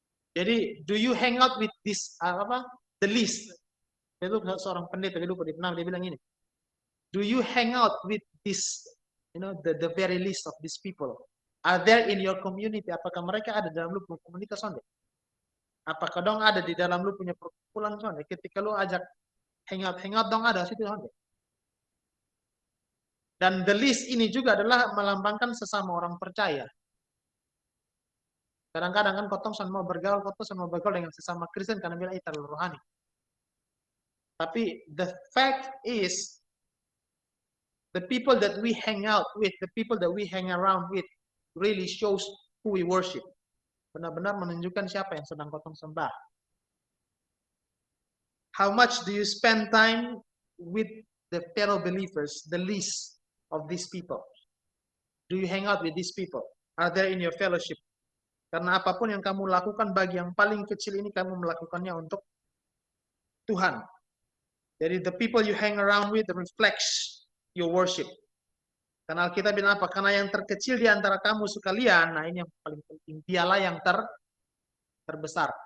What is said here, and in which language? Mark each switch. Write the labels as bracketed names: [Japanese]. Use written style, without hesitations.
[English] Jadi, do you hang out with this, the least? [Indonesian] Itu seorang pendeta, dia lupa, dia bilang ini. [English] Do you hang out with this, the very least of these people? Are there in your community? [Indonesian] Apakah mereka ada dalam lu punya komunitas sonde? Apakah dong ada di dalam lu punya perkumpulan sonde? Ketika lu ajak hangout dong ada situ sonde. Dan the least ini juga adalah melambangkan sesama orang percaya. Kadang-kadang kan kotong sama bergaul dengan sesama Kristen karena bilang terlalu rohani. [English] Tapi the fact is, the people that we hang out with, the people that we hang around with, really shows who we worship. [Indonesian] Benar-benar menunjukkan siapa yang sedang kotong sembah. [English] How much do you spend time with the fellow believers, the least of these people? Do you hang out with these people? Are they in your fellowship? [Indonesian] Karena apapun yang kamu lakukan bagi yang paling kecil ini, kamu melakukannya untuk Tuhan. [English] Jadi the people you hang around with reflects your worship. [Indonesian] Karena Alkitab bilang apa? Karena yang terkecil di antara kamu sekalian, nah ini yang paling penting, dialah yang terbesar.